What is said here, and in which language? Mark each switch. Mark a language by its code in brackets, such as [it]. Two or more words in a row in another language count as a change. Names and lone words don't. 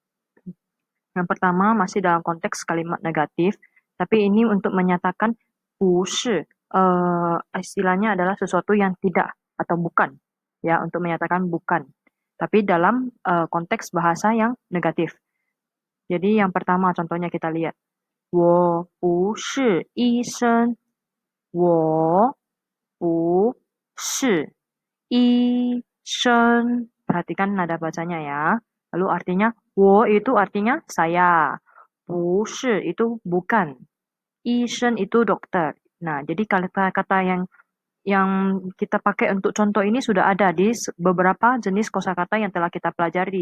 [id] Yang pertama masih dalam konteks kalimat negatif, tapi ini untuk menyatakan 不是, istilahnya adalah sesuatu yang tidak atau bukan, ya untuk menyatakan bukan. Tapi dalam konteks bahasa yang negatif. Jadi yang pertama contohnya kita lihat. [zh] 我不是医生，我不是医生. [id] Perhatikan nada bacanya ya. Lalu artinya, 我 itu artinya saya. 不是 itu bukan. 医生 itu dokter. Nah, jadi kata-kata yang kita pakai untuk contoh ini sudah ada di beberapa jenis kosakata yang telah kita pelajari.